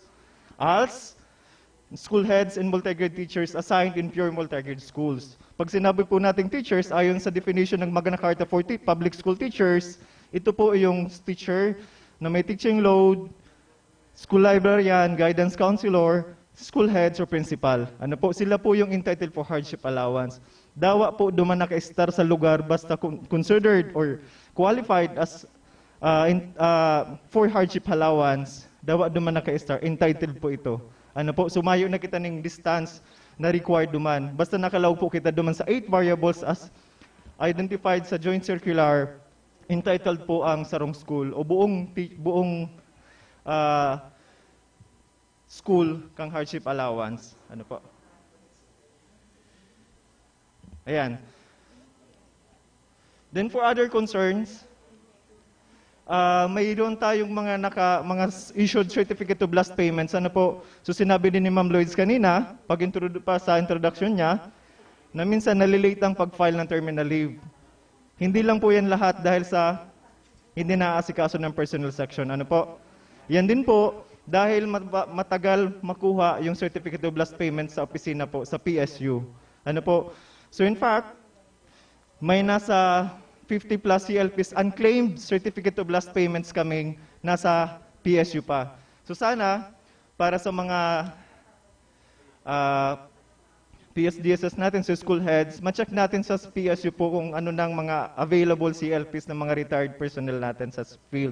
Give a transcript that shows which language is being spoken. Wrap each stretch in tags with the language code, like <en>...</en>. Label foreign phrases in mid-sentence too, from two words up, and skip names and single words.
<en>ALS, school heads and multi-grade teachers assigned in pure multi-grade schools.</en> <tl>Pag sinabi po nating teachers, ayon sa definition ng Magna Carta for public school teachers, ito po yung teacher na may</tl> <en>teaching load, school librarian, guidance counselor, school heads or principal.</en> <tl>Ano po, sila po yung</tl> <en>entitled for hardship allowance.</en> <bik>Dawa po duman naka-star sa lugar basta</bik> <en>considered or qualified as for hardship allowance,</en> <bik>dawa duman naka-star, entitled po ito. Ano po, sumayo na kita ng distance na required duman. Basta nakalaw po kita duman sa 8 variables</bik> <en>as identified</en> <bik>sa</bik> <en>joint circular,</en> <bik>entitled po ang sarong school o buong school kang</bik> <en>hardship allowance.</en> <tl>Ano po? Ayan.</tl> <en>Then for other concerns,</en> <tl>mayroon tayong mga</tl> <en>issued certificate of last payments.</en> <tl>Ano po? So sinabi din ni Ma'am Lloyds kanina, pa sa introduction niya, na minsan nalilate ang pag-file ng</tl> <en>terminal leave.</en> <tl>Hindi lang po yan lahat dahil sa hindi naaasikaso ng personnel section. Ano po? Yan din po dahil matagal makuha yung</tl> <en>certificate of last payment</en> <tl>sa opisina po, sa PSU. Ano po?</tl> <en>So in fact,</en> <tl>may nasa 50 plus CLPs</tl> <en>unclaimed certificate of last payments</en> <tl>kaming nasa PSU pa. So sana, para sa mga PSDSS natin sa</tl> <en>school heads,</en> <tl>ma-check natin sa PSU po kung ano nang mga</tl> <en>available CLPs</en> <tl>ng mga</tl> <en>retired personnel</en> <tl>natin sa field.</tl>